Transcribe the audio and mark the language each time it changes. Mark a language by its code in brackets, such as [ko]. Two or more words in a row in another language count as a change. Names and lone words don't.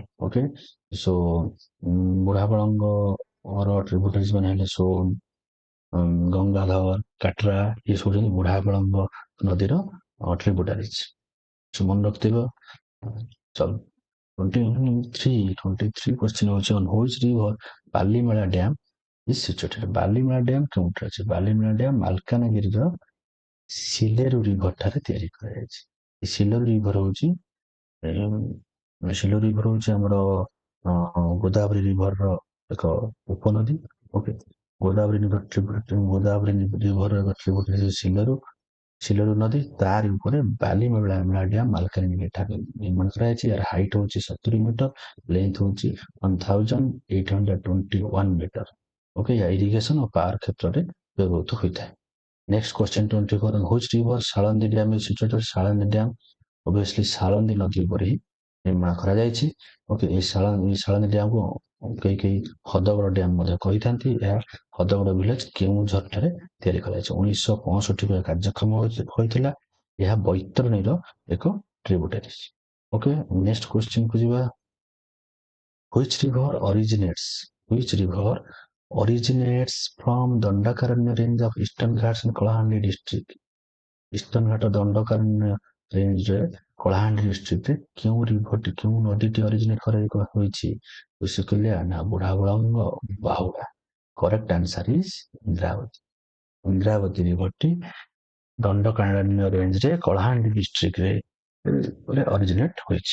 [en] okay, so [or] ବୁଢାବଳଙ୍ଗ ଟ୍ରିବ୍ୟୁଟାରିଜ ମାନେ ହେଲେ ସୋନ, ଗଙ୍ଗାଧର, କାଟ୍ରା, ଏ ସବୁ ହଉଛନ୍ତି ବୁଢାବଳଙ୍ଗ ନଦୀର ଟ୍ରିବ୍ୟୁଟାରିଜ। ମନେ ରଖିଥିବ। [en] 23 क्वेश्चन होची on which river ବାଲିମେଳା ଡ୍ୟାମ is situated। [or] ବାଲିମେଳା ଡ୍ୟାମ କେଉଁଠି ଅଛି? ବାଲିମେଳା ଡ୍ୟାମ ମାଲକାନଗିରିର ସିଲେରୁ ରିଭର ଠାରେ ତିଆରି କରାଯାଇଛି। ସିଲେରୁ ରିଭର ହେଉଛି ଆମର ଗୋଦାବରୀ ରିଭରର ଏକ ଉପନଦୀ। ଓକେ, ଗୋଦାବରୀ [en] river tributary [or] ସିଲେରୁ ନଦୀ, ତାରି ଉପରେ ବାଲିମେଳା ଡ୍ୟାମ ମାଲକାନଗିରି ଠାରେ ନିର୍ମାଣ କରାଯାଇଛି। ଏହାର ହାଇଟ୍ ହେଉଛି 70 ମିଟର, ଲେନ୍ଥ ହେଉଛି 1821 ମିଟର। ଓକେ, ଇରିଗେସନ ଓ ପାୱାର କ୍ଷେତ୍ରରେ ବ୍ୟବହୃତ ହୋଇଥାଏ। [en] next question 24 which river ଶାଳନ୍ଦୀ dam is situated। [or] ଶାଳନ୍ଦୀ [en] dam obviously [or] ଶାଳନ୍ଦୀ ନଦୀ ଉପରେ ହିଁ ନିର୍ମାଣ କରାଯାଇଛି। ଓକେ, ଏଇ ଶାଳନ୍ଦୀ ଡ୍ୟାମକୁ କେହି ହ୍ରଦଗଡ଼ ଡ୍ୟାମ ମଧ୍ୟ କହିଥାନ୍ତି। ଏହା ହ୍ରଦଗଡ଼ ଭିଲେଜ କେଉଁଝର ଠାରେ ତିଆରି କରାଯାଇଛି। 1965 କାର୍ଯ୍ୟକ୍ଷମ ହୋଇଥିଲା। ଏହା ବୈତରଣୀର ଏକ ଟ୍ରିବ୍ୟୁଟାରି। [en] okay, next question [or] କୁ ଯିବା। [en] Which river originates from Dandakaranya range of Eastern Ghats in Kalahandی district? [or] ଇଷ୍ଟର୍ଣ୍ଣ ଘାଟ ଦଣ୍ଡକାରଣ୍ୟ ରେଞ୍ଜରେ କଳାହାଣ୍ଡି ଡିଷ୍ଟ୍ରିକ୍ଟରେ କେଉଁ ନଦୀଟି ଅରିଜିନେଟ୍ ହୋଇଛି? ଋଷିକୁଲ୍ୟା ନା ବୁଢାବଳଙ୍ଗ, ବାହୁଡା? [en] correct answer is [or] ଇନ୍ଦ୍ରାବତୀ। ଇନ୍ଦ୍ରାବତୀ ରିଭରଟି ଦଣ୍ଡକାରଣ୍ୟ ରେଞ୍ଜରେ କଳାହାଣ୍ଡି ଡିଷ୍ଟ୍ରିକ୍ଟରେ ଅରିଜିନେଟ୍ ହୋଇଛି।